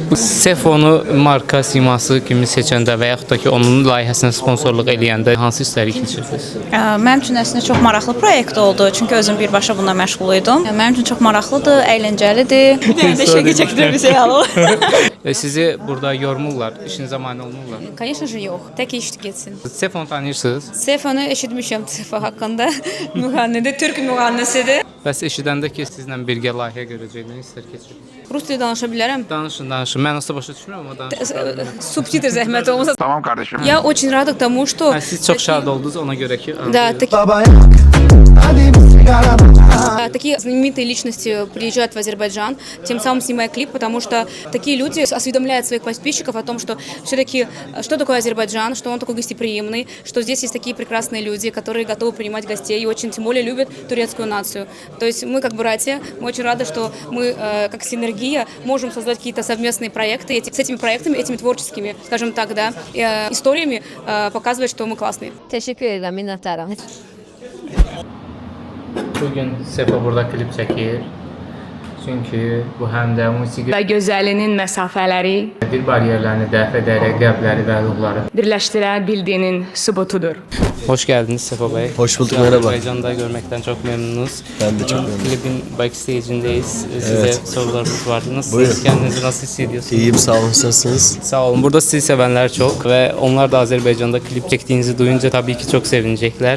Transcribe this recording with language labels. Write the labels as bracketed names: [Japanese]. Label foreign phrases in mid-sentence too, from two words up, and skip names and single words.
[Azerbaijani] Sefonu marka siması kimi seçəndə və yaxud da ki onun layihəsinə sponsorluq eləyəndə hansı hissləri keçirdiniz? Mənim üçün əslində çox maraqlı proyekt oldu. Çünki özüm birbaşa bununla məşğul idim. Mənim üçün çox maraqlıdır, əyləncəlidir. Bir dənə də şəkil çəkdirmişik alır. Sizi burada yormurlar, işinizə mane olmurlar. [Russian] Конечно же [Azerbaijani] yox. Tək iş getsin. Sefonu tanıyırsınız? Sefonu eşitmişəm Sefo haqqında. Müğənnidir, türk müğənnisidir. Bəs eşidəndə ki sizlə birgə layihə görəcəyini hisslər keçirdiniz? Rus dili danışa bilərəm. Danışın. Mən asla başa düşmürəm amma danışın. Subtitr zəhmət olmasa. [Turkish] Tamam kardeşim. [Russian] Я очень рада тому, что... [Azerbaijani] Siz çok şad oldunuz ona göre ki. [Russian] Да, такие знаменитые личности приезжают в Азербайджан, тем самым снимая клип, потому что такие люди осведомляют своих подписчиков о том, что все-таки, что такое Азербайджан, что он такой гостеприимный, что здесь есть такие прекрасные люди, которые готовы принимать гостей и очень, тем более, любят турецкую нацию. То есть мы как братья, мы очень рады, что мы, как синергия, можем создать какие-то совместные проекты, с этими проектами, этими творческими, скажем так, да, историями показывать, что мы классные. [Turkish] Teşekkür ederim, [Azerbaijani] minnətdaram. Bugün Sefo burada klip çəkir. Çünki bu həm də musiqi Və gözəlinin məsafələri dil bariyerlərini dəf edərək qəlbləri və ruhları birləşdirə bildiyinin sübutudur. [Turkish] Hoş geldiniz Sefo Bey. Hoş bulduk, merhaba. Azerbaycan'da görmekten çok memnunuz. Ben de çok memnunum. Klibin backstage'indeyiz. Size Evet. sorularımız var. Nasılsınız? Buyurun. Kendinizi nasıl hissediyorsunuz? İyiyim, sağ olun, nasılsınız? Sağ olun. Burada sizi sevenler çok ve onlar da Azerbaycan'da klip çektiğinizi duyunca tabii ki çok sevinecekler.